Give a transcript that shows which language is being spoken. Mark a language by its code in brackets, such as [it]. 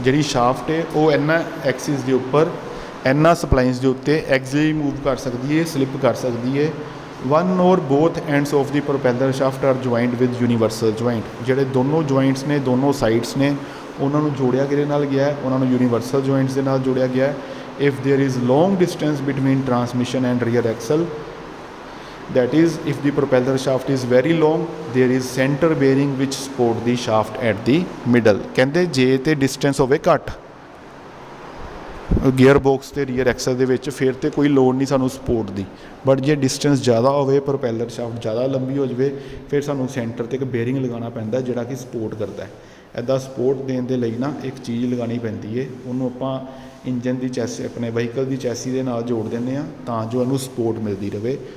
[pa] ਜਿਹੜੀ ਸ਼ਾਫਟ ਹੈ ਉਹ ਇਹਨਾਂ ਐਕਸਿਸ ਦੇ ਉੱਪਰ, ਇਹਨਾਂ ਸਪਲਾਈਨਸ ਦੇ ਉੱਤੇ ਐਗਜ਼ੈਕਟਲੀ ਮੂਵ ਕਰ ਸਕਦੀ ਹੈ, ਸਲਿਪ ਕਰ ਸਕਦੀ ਹੈ। [en] One or both ends of the propeller shaft are joint with universal joint. [pa] ਜਿਹੜੇ ਦੋਨੋਂ ਜੁਆਇੰਟਸ ਨੇ, ਦੋਨੋਂ ਸਾਈਡਸ ਨੇ, ਉਹਨਾਂ ਨੂੰ ਜੋੜਿਆ ਕਿਹਦੇ ਨਾਲ ਗਿਆ, ਉਹਨਾਂ ਨੂੰ ਯੂਨੀਵਰਸਲ ਜੁਆਇੰਟਸ ਦੇ ਨਾਲ ਜੋੜਿਆ ਗਿਆ। [en] If there is long distance between transmission and rear axle, that is if the propeller shaft is very long, there is center bearing which support the shaft at the middle। [pa] ਕਹਿੰਦੇ ਜੇ ਤੇ distance ਹੋਵੇ ਘੱਟ gear box ਤੇ rear Excel ਦੇ ਵਿੱਚ, ਫਿਰ ਤੇ ਕੋਈ ਲੋੜ ਨਹੀਂ ਸਾਨੂੰ ਸਪੋਰਟ ਦੀ। ਬਟ ਜੇ ਡਿਸਟੈਂਸ ਜ਼ਿਆਦਾ ਹੋਵੇ, ਪ੍ਰੋਪੈਲਰ ਸ਼ਾਫਟ ਜ਼ਿਆਦਾ ਲੰਬੀ ਹੋ ਜਾਵੇ, ਫਿਰ ਸਾਨੂੰ ਸੈਂਟਰ 'ਤੇ ਇੱਕ ਬੇਅਰਿੰਗ ਲਗਾਉਣਾ ਪੈਂਦਾ ਜਿਹੜਾ ਕਿ ਸਪੋਰਟ ਕਰਦਾ ਹੈ। ਇੱਦਾਂ ਸਪੋਰਟ ਦੇਣ ਦੇ ਲਈ ਨਾ ਇੱਕ ਚੀਜ਼ ਲਗਾਉਣੀ ਪੈਂਦੀ ਹੈ, ਉਹਨੂੰ ਆਪਾਂ ਇੰਜਨ ਦੀ ਚੈਸੀ, ਆਪਣੇ ਵਹੀਕਲ ਦੀ ਚੈਸੀ ਦੇ ਨਾਲ ਜੋੜ ਦਿੰਦੇ ਹਾਂ ਤਾਂ ਜੋ ਉਹਨੂੰ ਸਪੋਰਟ ਮਿਲਦੀ ਰਹੇ।